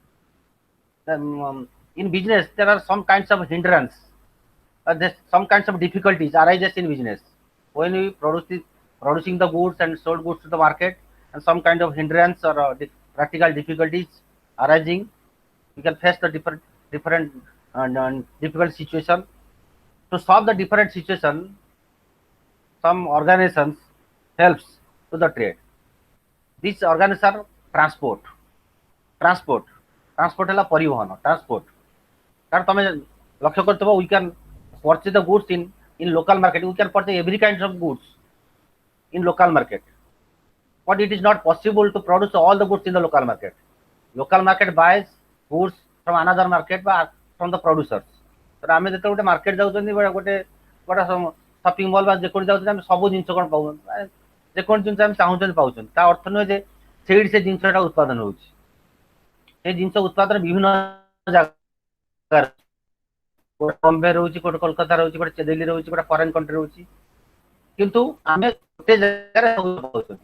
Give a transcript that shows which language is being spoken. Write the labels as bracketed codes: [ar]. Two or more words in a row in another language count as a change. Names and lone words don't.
[en] In business there are some kinds of hindrance, some kinds of difficulties arises in business when we producing the goods and sold goods to the market, and some kind of hindrance or practical difficulties arising, we can face the different difficult situation. To solve the different situation, some organizations helps to the trade. These organizations are transport [or] ହେଲା ପରିବହନ, [en] transport। [or] କାରଣ ତମେ ଲକ୍ଷ୍ୟ କରୁଥିବ, [en] we can purchase the goods in local market, we can purchase every kind of goods in local market, but it is not possible to produce all the goods in the local market. Local market buys goods from another market বা from the producers। [or] ତ ଆମେ ଯେତେବେଳେ ଗୋଟେ ମାର୍କେଟ ଯାଉଛନ୍ତି, ଗୋଟେ [en] shopping mall [or] ବା ଯେକୌଣସି ଯାଉଛନ୍ତି, ଆମେ ସବୁ ଜିନିଷ କ'ଣ ପାଉଛନ୍ତି, ଯେକୌଣସି ଜିନିଷ ଆମେ ଚାହୁଁଛନ୍ତି ପାଉଛନ୍ତି। ତା ଅର୍ଥ ନୁହେଁ ଯେ ସେଇଠି ସେ ଜିନିଷଟା ଉତ୍ପାଦନ ହଉଛି। ସେ ଜିନିଷ ଉତ୍ପାଦନ ବିଭିନ୍ନ ଜାଗାରେ, ଗୋଟେ ବମ୍ବେ ରହୁଛି, ଗୋଟେ କୋଲକାତା ରହୁଛି, ଗୋଟେ ଦିଲ୍ଲୀ ରହୁଛି, ଗୋଟେ [en] foreign country [or] ରହୁଛି, କିନ୍ତୁ ଆମେ ଗୋଟେ ଜାଗାରେ ପାଉଛନ୍ତି।